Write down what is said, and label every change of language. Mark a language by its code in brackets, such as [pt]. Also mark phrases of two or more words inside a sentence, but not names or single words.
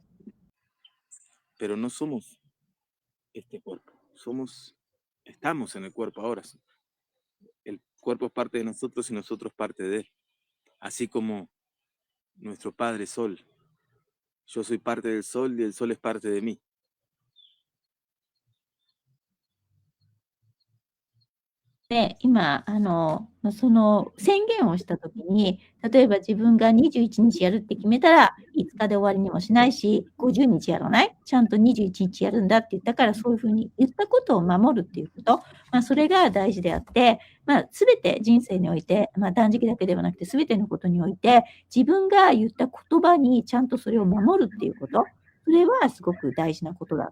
[es] pero no somos este cuerpo. Estamos en el cuerpo ahora. El cuerpo es parte de nosotros y nosotros parte de él. Así como nuestro Padre Sol. Yo soy parte del Sol y el Sol es parte de mí. [ja] で、今、その宣言をしたときに、例えば自分が21日やるって決めたら、5日で終わりにもしないし、50日やらない、ちゃんと21日やるんだって言ったから、そういうふうに言ったことを守るっていうこと、それが大事であって、すべて人生において、断食だけではなくて、すべてのことにおいて、自分が言った言葉にちゃんとそれを守るっていうこと、それはすごく大事なことだ。